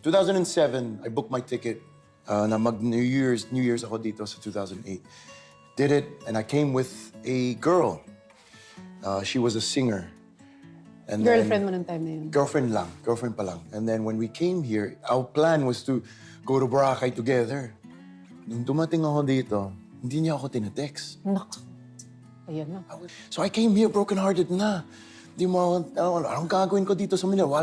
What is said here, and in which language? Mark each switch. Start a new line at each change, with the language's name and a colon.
English: 2007, I booked my ticket
Filipino: na mag-New Year's ako dito sa
English: 2008. Did it, and I came with a girl. She was a singer. And
Filipino: Girlfriend mo nung time na yun? Girlfriend pa lang.
English: And then when we came here, our plan was to go to Boracay together.
Filipino: Nung dumating ako dito, hindi niya ako tinetext. Nak. Ayan na.
English: So I came here broken-hearted na.
Filipino: Di mo, anong gagawin ko dito sa Manila?